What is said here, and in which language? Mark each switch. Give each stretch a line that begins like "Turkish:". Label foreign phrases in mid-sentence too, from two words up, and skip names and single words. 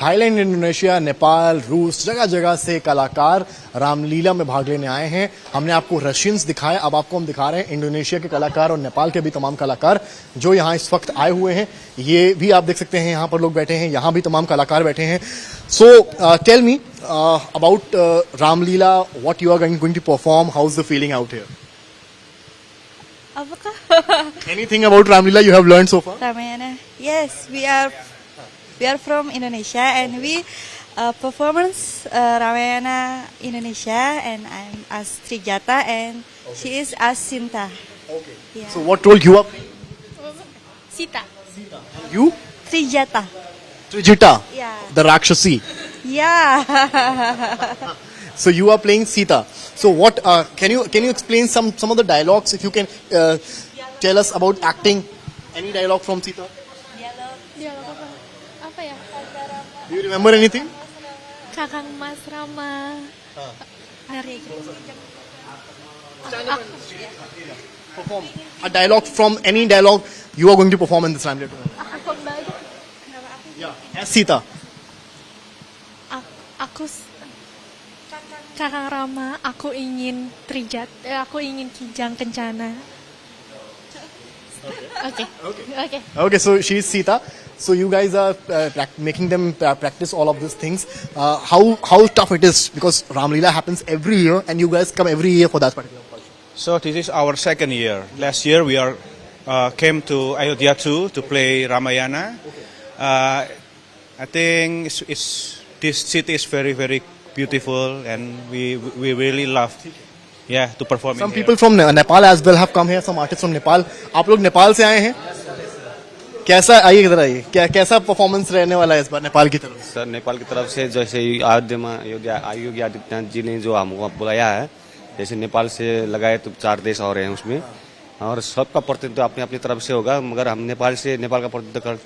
Hindi: थाईलैंड, इंडोनेशिया, नेपाल, रूस, जगह जगह से कलाकार रामलीला में भाग लेने आए हैं। हमने आपको रशियंस दिखाए, अब आपको हम दिखा रहे हैं इंडोनेशिया के कलाकार और नेपाल के भी तमाम कलाकार जो यहाँ इस वक्त आए हुए हैं। ये भी आप देख सकते हैं, यहाँ पर लोग बैठे हैं, यहाँ भी तमाम कलाकार बैठे हैं।
English: So tell me about Ramlila, What you are going to perform, how is the feeling out here? Anything about Ramlila you have learned so far? Ramayana. Yes, we are from Indonesia, and we performance Ramayana Indonesia, and I'm as Trijata and she is as Sinta. Okay. Yeah. So what role you are playing? Sita. You? Trijata. Trijita. Yeah. The Rakshasi. Yeah. So you are playing Sita. So what can you explain some of the dialogues, if you can tell us about acting? Any dialogue from Sita?
Indonesian: Dialog apa ya?
English: Do you remember anything?
Javanese: Kakang Mas Rama.
Indonesian: Dari
English: Perform a dialogue from any dialogue you are going to perform in this Ramlila.
Indonesian: aku baru
English: Yeah. As Sita.
Indonesian: aku Kakang Rama, aku ingin aku ingin Kijang Kencana.
English: Okay. Okay, so she's Sita. So you guys are making them practice all of these things. How tough it is, because Ramlila happens every year and you guys come every year for that particular project. So this is our 2nd year. Last year we came to Ayodhya too to play Ramayana. I think this city is very, very beautiful, and we really love to perform. Some people from Nepal as well have come here. Some artists from Nepal.
Hindi: आप लोग नेपाल से आए हैं? कैसा, आइए इधर आइए, कैसा परफॉर्मेंस रहने वाला है इस बार नेपाल की तरफ? सर, नेपाल की तरफ से जैसे योगी आदित्यनाथ जी ने जो हमको बुलाया है, जैसे नेपाल से लगाए तो 4 देश और हैं उसमें, और सबका प्रतिनिधित्व अपनी अपनी तरफ से होगा, मगर हम नेपाल का प्रतिनिधित्व करते हुए